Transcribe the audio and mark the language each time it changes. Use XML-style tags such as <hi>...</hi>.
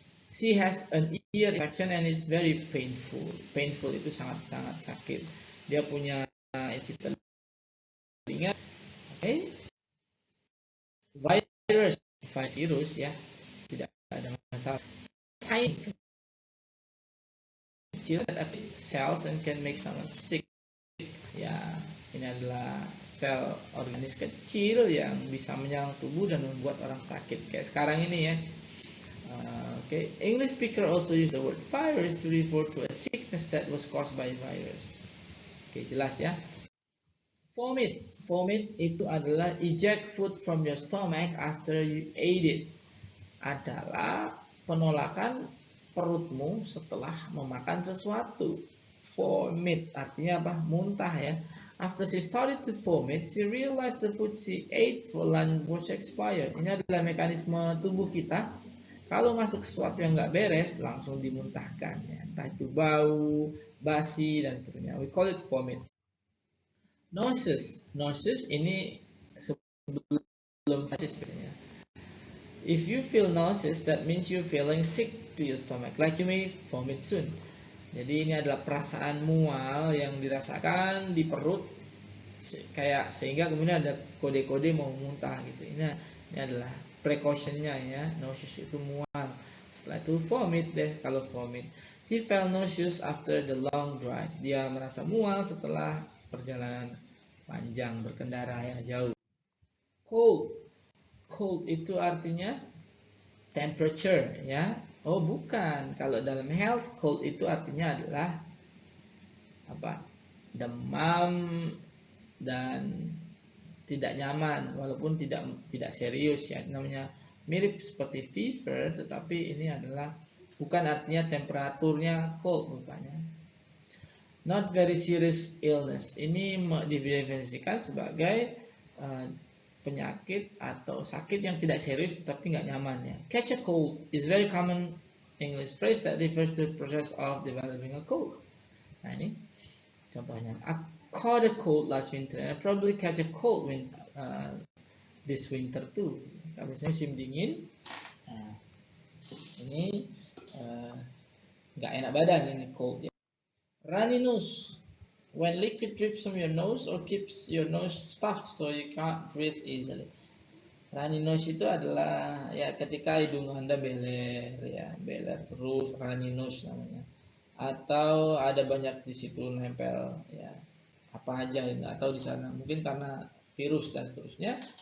<en>She has an ear infection and it's very painful.</en> <id>Painful itu sangat sakit. Dia punya isi telinga. Okay. Virus ya. Tidak ada masalah.</id> <en>Tiny kecil cells and can make someone sick.</en> <id>Ya, ini adalah sel organis kecil yang bisa menyerang tubuh dan membuat orang sakit kayak sekarang ini ya.</id> <en>Okay. English speaker also use the word virus to refer to a sickness that was caused by virus. Okay,</en> <id>jelas ya.</id> <en>Vomit itu adalah eject food from your stomach after you ate it.</en> <id>Adalah penolakan perutmu setelah memakan sesuatu. Vomit artinya apa? Muntah ya.</id> <en>After she started to vomit, she realized the food she ate for lunch was expired.</en> <id>Ini adalah mekanisme tubuh kita. Kalau masuk sesuatu yang nggak beres, langsung dimuntahkan. Ya. Entah itu bau, basi, dan seterusnya.</id> <en>We call it vomit.</en> <id>Nauseous ini sebelum biasanya.</id> <en>If you feel nauseous, that means you're feeling sick to your stomach, like you may vomit soon.</en> <id>Jadi ini adalah perasaan mual yang dirasakan di perut, kayak sehingga kemudian ada kode-kode mau muntah gitu. Ini adalah precautionnya ya. Nauseous itu mual. Setelah itu vomit deh kalau vomit.</id> <en>He felt nauseous after the long drive.</en> <id>Dia merasa mual setelah perjalanan panjang berkendara yang jauh. Cold itu artinya temperature ya. Oh bukan, kalau dalam health cold itu artinya adalah apa? Demam dan tidak nyaman walaupun tidak serius ya, namanya mirip seperti fever tetapi ini adalah bukan artinya temperaturnya cold bukannya.</id> <en>Not very serious illness</en> <id>ini didefinisikan sebagai penyakit atau sakit yang tidak serius tetapi nggak nyaman ya.</id> <en>Catch a cold is very common English phrase that refers to the process of developing a cold.</en> <id>Nah ini contohnya.</id> <en>I caught a cold last winter and I probably catch a cold this winter too.</en> <id>Biasanya musim dingin. Nah, ini nggak enak badan ini cold ya. Runny nose. When liquid drips from your nose or keeps your nose stuffed so you can't breathe easily. Runny nose itu adalah ya ketika hidung Anda beler ya, beler terus, runny nose namanya. Atau ada banyak di situ nempel ya apa aja atau di sana mungkin karena virus dan seterusnya.</id>